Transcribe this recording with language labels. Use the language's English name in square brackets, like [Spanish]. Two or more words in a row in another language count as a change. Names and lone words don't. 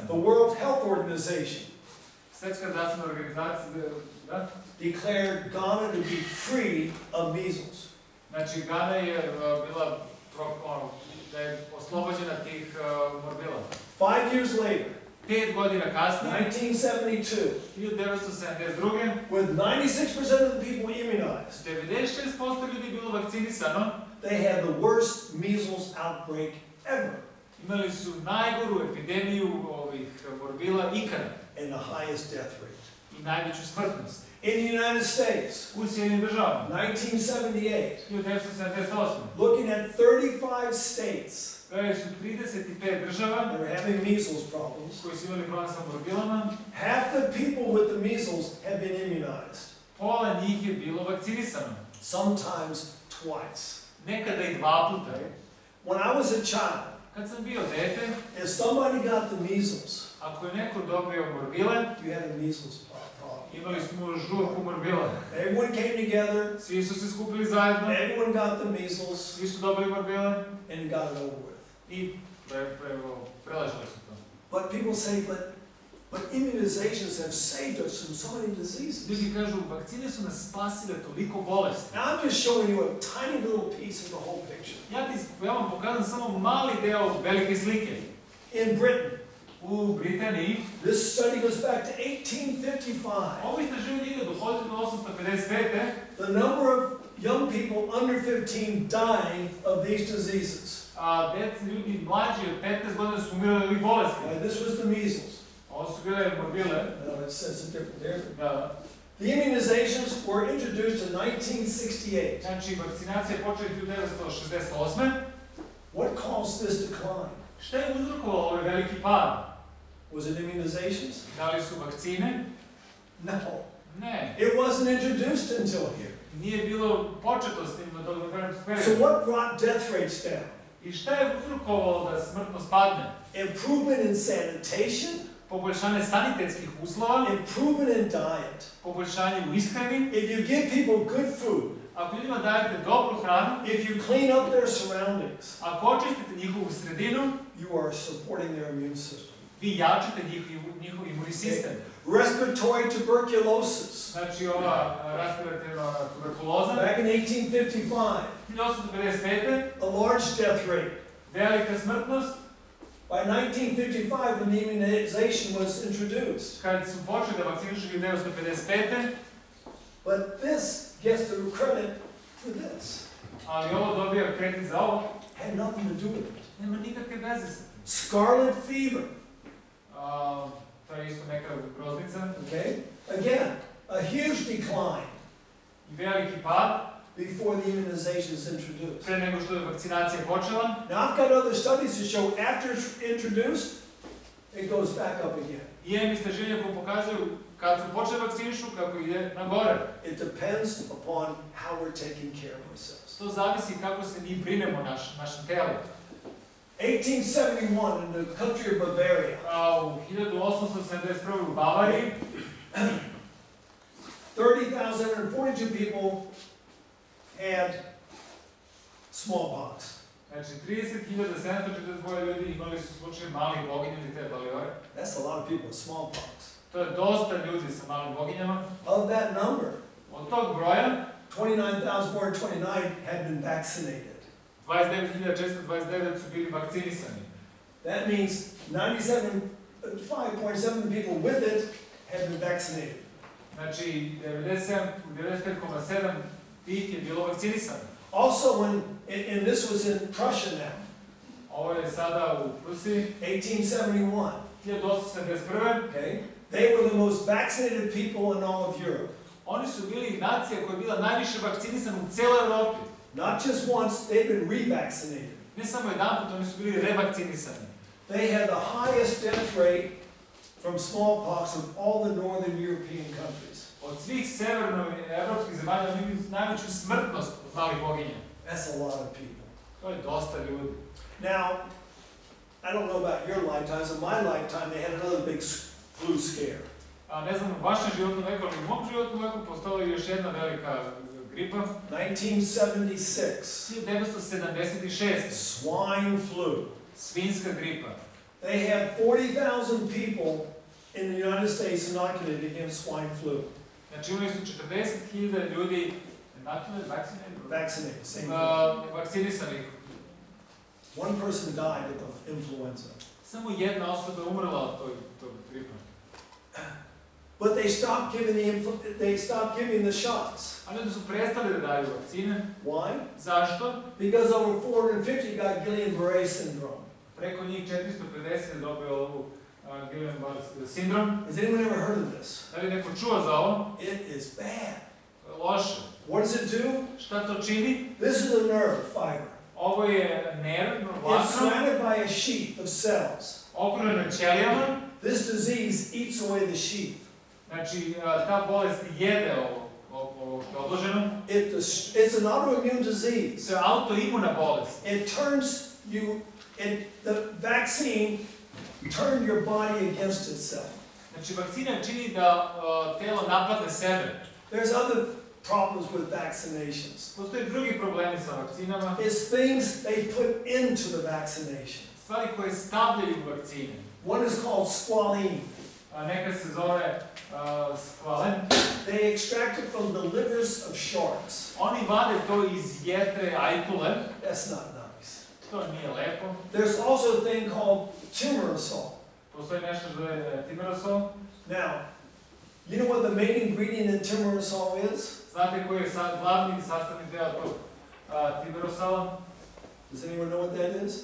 [English] The World Health Organization [Serbian] Svetska zdravstvena organizacija, da? [English] declared Ghana to be free of measles. [Serbian] Znači Gana je bila da je oslobođena tih morbila. [English] 5 years later, [Serbian] 5 godina kasnije, [English] 1972, [Serbian] 1972. [English] with 96% of the people immunized, [Serbian] 96% ljudi bilo vakcinisano. [English] they had the worst measles outbreak ever [Serbian] Imali su najgoru epidemiju ovih morbila ikada [English] and the highest death rate. [Serbian] i najveću smrtnost. [English] In the United States, [Serbian] U Sjedinjenim državama, [English] 1978, [Serbian] 1978. [English] looking at 35 states [Serbian] Gledali su 35 država [English] that are having measles problems, [Serbian] koji su imali problem sa morbilama. [English] half people with the measles have been immunized, [Serbian] Pola njih je bilo vakcinisano. [English] sometimes twice. [Serbian] Nekada i 2 puta. [English] When I was a child, [Serbian] Kad sam bio dete, [English] if somebody got the measles, [Serbian] ako je neko dobio morbile, [English] you had a measles problem. [Serbian] imali smo žurku morbila. [English] Everyone came together, [Serbian] Svi su se skupili zajedno, [English] everyone got the measles, [Serbian] svi su dobili morbile [English] and you got it over with. [Serbian] i preležali su to. [English] But people say, but immunizations have saved us from so many diseases. [Serbian] Ljudi kažu, vakcine su nas spasile toliko bolesti. [English] Now I'm just showing you a tiny little piece of the whole picture. [Serbian] Ja vam pokazam samo mali deo velike slike. [English] In Britain, [Serbian] U Britaniji, [English] this study goes back to 1855. [Serbian] ovo istraživanje ide do 1855. [English] The number of young people under 15 dying of these diseases. [Serbian] A ljudi mlađi od 15 godina su umirali od ovih bolesti. [English] This was the measles. [Serbian] Ovo su bile morbile. [English] No, it says it different there. [Serbian] Da. [English] The immunizations were introduced in 1968. [Serbian] Znači, vakcinacija je počela 1968. [English] What caused this decline? [Serbian] Šta je uzrokovalo ovaj veliki pad? [English] Was it immunizations? [Serbian] Da li su vakcine? [English] No. [Serbian] Ne. [English] It wasn't introduced until here. [Serbian] Nije bilo početo s tim na tog periodu. [English] So what brought death rates down? [Serbian] I šta je uzrokovalo da smrtnost padne? [English] Improvement in sanitation, [Serbian] Poboljšanje sanitetskih uslova, [English] improvement in diet. [Serbian] poboljšanje u ishrani. [English] If you give people good food, [Serbian] Ako ljudima dajete dobru hranu, [English] if you clean up their surroundings, [Serbian] ako očistite njihovu sredinu, [English] you are supporting their immune system. [Serbian] vi jačate njihov imunni sistem. [English] Respiratory tuberculosis. [Serbian] Znači ova respiratorna tuberkuloza. [English] Back in 1855, [Serbian] 1855. [English] a large death rate. [Serbian] Velika smrtnost. [English] By 1955, when the immunization was introduced. [Serbian] Kad su počeli da vakcinišu 1955. [English] But this gets the credit for this. [Serbian] Ali ovo dobija kredit za ovo. [English] Had nothing to do with it. [Serbian] Nema nikakve veze sa tim. [English] Scarlet fever. [Serbian] To je isto neka groznica. [English] Okay? Again, a huge decline [Serbian] I veliki pad. [English] before the immunization is introduced. [Serbian] Pre nego što je vakcinacija počela. [English] Now I've got other studies to show after it's introduced, it goes back up again. [Serbian] I imam istraživanja koje pokazuju kad su počeli vakcinišu kako ide na gore. [English] It depends upon how we're taking care of ourselves. [Serbian] To zavisi kako se mi brinemo našem telu. [English] 1871 in the country of Bavaria. [Serbian] U 1871. u Bavariji [English] 30,042 people had smallpox. [Serbian] Znači 30.742 ljudi imali su slučaj malih boginja ili te baliore. [English] That's a lot of people with smallpox. [Serbian] To je dosta ljudi sa malim boginjama. [English] Of that number, [Serbian] Od tog broja [English] 29,429 had been vaccinated. [Serbian] 29.429 su bili vakcinisani. [English] That means 97.5% people with it had been vaccinated. [Serbian] Znači 95,7% tih je bilo vakcinisano. [English] Also, and this was in Prussia now, [Serbian] Ovo je sada u Rusiji. [English] 1871. [Serbian] 1871. [English] Okay, they were the most vaccinated people in all of Europe. [Serbian] Oni su bili nacija koja je bila najviše vakcinisana u cijeloj Evropi. [English] Not just once, they've been revaccinated. [Serbian] Ne samo jedanput, oni su bili revakcinisani. [English] They had the highest death rate from smallpox of all the northern European countries. [Serbian] Od svih severnoevropskih zemalja oni imaju najveću smrtnost od malih boginja. [English] That's a lot of people. [Serbian] To je dosta ljudi. [English] Now, I don't know about your lifetimes. In my lifetime, they had another big flu scare. [Serbian] Ne znam, u vašem životnom veku, ali u mom životnom veku postala je još jedna velika gripa. [English] 1976. [Serbian] 1976. [English] Swine flu. [Serbian] Svinjska gripa. [English] They had 40,000 people in the United States inoculated against swine flu. [Serbian] Znači imali su 40.000 ljudi [English] Vaccinated, same thing. [Serbian] vakcinisanih. [English] One person died of the influenza. [Serbian] Samo jedna osoba je umrla od tog gripa. [English] But they stopped giving the shots. [Serbian] Ali onda su prestali da daju vakcine. [English] Why? [Serbian] Zašto? [English] Because over 450 got Guillain-Barré syndrome. [Serbian] Preko njih 450 je dobio ovu Guillain-Barré sindrom. [English] Has anyone ever heard of this? [Serbian] Da li neko čuo za ovo? [English] It is bad. [Serbian] To je loše. [English] What does it do? [Serbian] Šta to čini? [English] This is a nerve fiber. [Serbian] Ovo je nerv, [English] It's [Serbian] vlakno, [English] surrounded by a sheath of cells. [Serbian] okruženo ćelijama. [English] This disease eats away the sheath. [Serbian] Znači, ta bolest jede ovo što je odloženo. [English] It's an autoimmune disease. [Serbian] To je autoimuna bolest. [English] It turns you, the vaccine turned your body against itself. [Serbian] Znači, vakcina čini da telo napadne sebe. [English] There's other problems with vaccinations. [Serbian] Postoje drugi problemi sa vakcinama. [English] It's things they put into the vaccination. [Serbian] Stvari koje stavljaju u vakcine. [English] One is called squalene. [Serbian] Neka se zove skvalen. [English] They extract it from the livers of sharks. [Serbian] Oni vade to iz jetre ajkule. [English] That's not nice. [Serbian] To nije lepo. [English] There's also a thing called thimerosal. [Serbian] Postoji nešto što je thimerosal. [English] Now, you know what the main ingredient in thimerosal is? [Serbian] Znate koji je glavni sastavni deo tog thimerosala? [English] Does anyone know what that is?